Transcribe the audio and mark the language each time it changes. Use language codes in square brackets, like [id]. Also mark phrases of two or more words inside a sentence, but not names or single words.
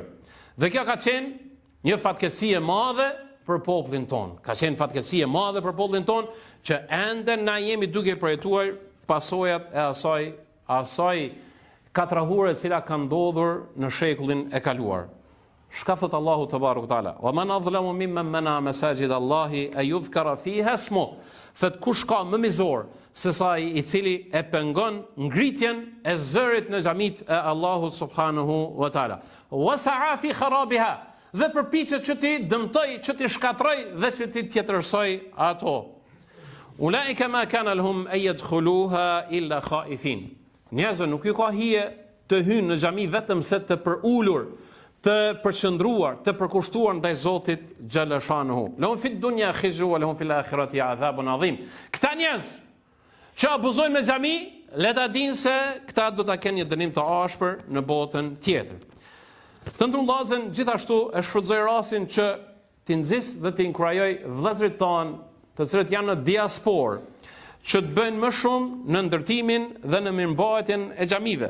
[sq] Dhe kjo ka qenë një fatkeqësi e madhe për popullin ton. Ka qenë fatkeqësi e madhe për popullin ton, që ende na jemi duke përjetuar pasojat e asaj katrahure e cila ka ndodhur në shekullin e kaluar. Shka thot Allahu [ar] تبارك وتعالى, ومن أظلم ممن منع مساجد الله أن يذكر فيها اسمه. [sq] Thot kush ka më mizor se sa i cili e pengon ngritjen e zërit në xhamit e Allahut [ar] سبحانه وتعالى. وسعى في خرابها, [sq] dhe përpiqet që ti dëmtoj, që ti shkatroj dhe që ti tjetërsoj ato. [ar] أولئك ما كان لهم أن يدخلوها إلا خائفين. [sq] Njerëzve nuk ju ka hije të hynë në xhami vetëm se të përulur, të përqendruar, të përkushtuar ndaj Zotit xhaleshanuhu. [ar] لهم في الدنيا خزي ولهم في الآخرة عذاب عظيم. [sq] Këta njerëz që abuzojnë me xhami, le ta dinë se këta do ta kenë një dënim të ashpër në botën tjetër. Të ndrullazën gjithashtu e shfrytëzoj rastin që t'i nxis dhe t'i inkurajoj vëllezërit tanë, të cilët janë në diasporë, që të bëjnë më shumë në ndërtimin dhe në mirëmbajtjen e xhamive.